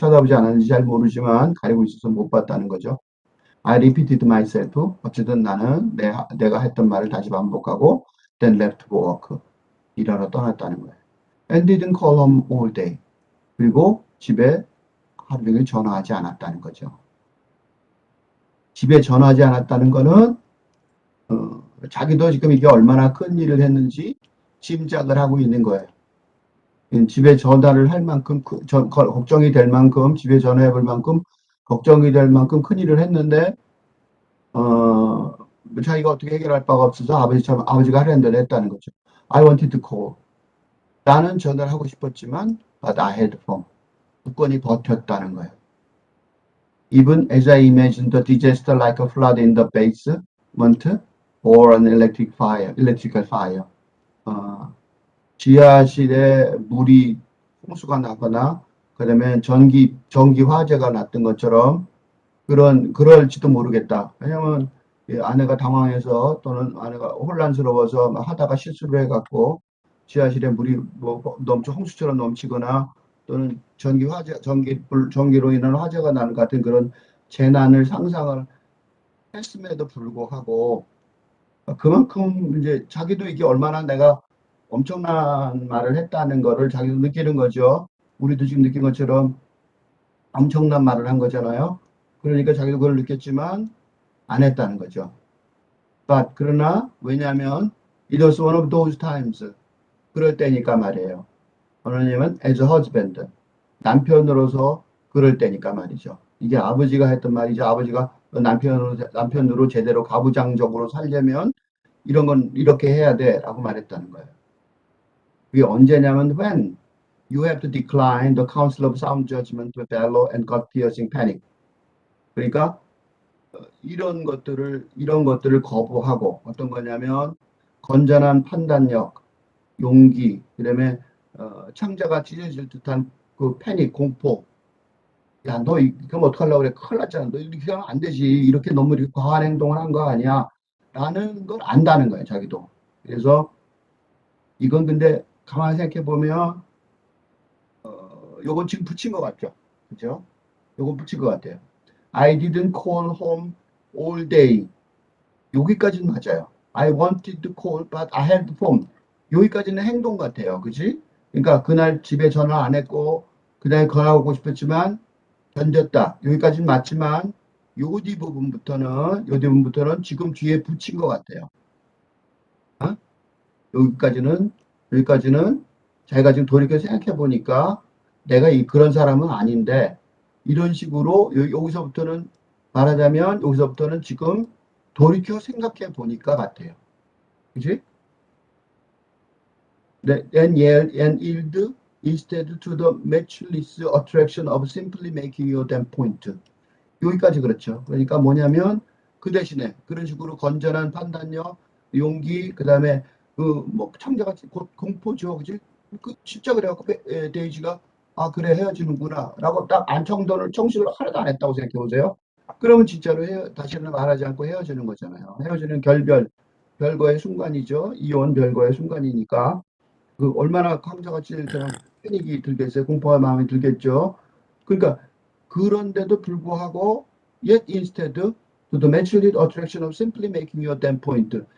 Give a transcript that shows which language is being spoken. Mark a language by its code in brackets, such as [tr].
[ko] 쳐다보지 않았는지 잘 모르지만 가리고 있어서 못 봤다는 거죠. [en] I repeated myself. [ko] 어쨌든 나는 내가 했던 말을 다시 반복하고 [en] then left for work. [ko] 일하러 떠났다는 거예요. [en] And didn't call home all day. [ko] 그리고 집에 하루 종일 전화하지 않았다는 거죠. 집에 전화하지 않았다는 거는 자기도 지금 이게 얼마나 큰 일을 했는지 짐작을 하고 있는 거예요. 집에 전화를 할 만큼 걱정이 될 만큼 집에 전화해 볼 만큼 걱정이 될 만큼 큰 일을 했는데 어, 자기가 어떻게 해결할 바가 없어서 아버지가 하려는 대로 했다는 거죠. [en] I wanted to call. [ko] 나는 전화를 하고 싶었지만 [en] but I had phone. [ko] 조건이 버텼다는 거예요. [en] Even as I imagined the disaster like a flood in the basement or an electrical fire. [ko] 어, 지하실에 물이 홍수가 나거나 그다음에 전기 화재가 났던 것처럼 그럴지도 모르겠다. 왜냐면 아내가 당황해서 또는 아내가 혼란스러워서 막 하다가 실수를 해갖고 지하실에 물이 뭐 홍수처럼 넘치거나 또는 전기로 인한 화재가 나는 같은 그런 재난을 상상을 했음에도 불구하고 그만큼 이제 자기도 이게 얼마나 내가 엄청난 말을 했다는 거를 자기도 느끼는 거죠. 우리도 지금 느낀 것처럼 엄청난 말을 한 거잖아요. 그러니까 자기도 그걸 느꼈지만 안 했다는 거죠. 그러나 왜냐하면 [en] it was one of those times. [ko] 그럴 때니까 말이에요. 왜냐면 [en] as a husband. [ko] 남편으로서 그럴 때니까 말이죠. 이게 아버지가 했던 말이죠. 아버지가 남편으로 제대로 가부장적으로 살려면 이런 건 이렇게 해야 돼라고 말했다는 거예요. 그게 언제냐면 [en] when you have to decline the counsel of sound judgment with bellow and gut-piercing panic. [ko] 그러니까 이런 것들을 거부하고 어떤 거냐면 건전한 판단력, 용기, 그다음에 창자가 찢어질 듯한 그 패닉, 공포. 야, 너 그럼 어떡하려고 그래? 큰일 났잖아. 너 이렇게 하면 안 되지. 이렇게 너무 이렇게 과한 행동을 한 거 아니야. 라는 걸 안다는 거예요, 자기도. 그래서 이건 근데 가만히 생각해 보면 요건 지금 붙인 것 같죠? 그죠? 요건 붙인 것 같아요. [en] I didn't call home all day. [ko] 여기까지는 맞아요. [en] I wanted to call, but I had phone. [ko] 여기까지는 행동 같아요. 그지? 그러니까 그날 집에 전화 안 했고, 그날 전화하고 싶었지만, 견뎠다. 여기까지는 맞지만, 요 뒤부분부터는 지금 뒤에 붙인 것 같아요. 어? 여기까지는, 여기까지는 자기가 지금 돌이켜 생각해 보니까, 내가 그런 사람은 아닌데, 이런 식으로, 여기서부터는 말하자면, 여기서부터는 지금 돌이켜 생각해 보니까 같아요. 그지? [en] And yield instead to the matchless attraction of simply making your damn point. [ko] 여기까지 그렇죠. 그러니까 뭐냐면 그 대신에 그런 식으로 건전한 판단력, 용기, 그다음에 그 뭐 창자가 곧 공포죠, 그지? 그 진짜 그래갖고 데이지가 아 그래 헤어지는구나라고 딱 정신을 하나도 안 했다고 생각해 보세요. 그러면 진짜로 다시는 말하지 않고 헤어지는 거잖아요. 헤어지는 별거의 순간이죠. 이혼 별거의 순간이니까. 그 얼마나 황자같이처럼 패닉이 들겠어요. 공포의 마음이 들겠죠. 그러니까 그런데도 불구하고 [en] yet instead to the naturally attraction of simply making your damn point.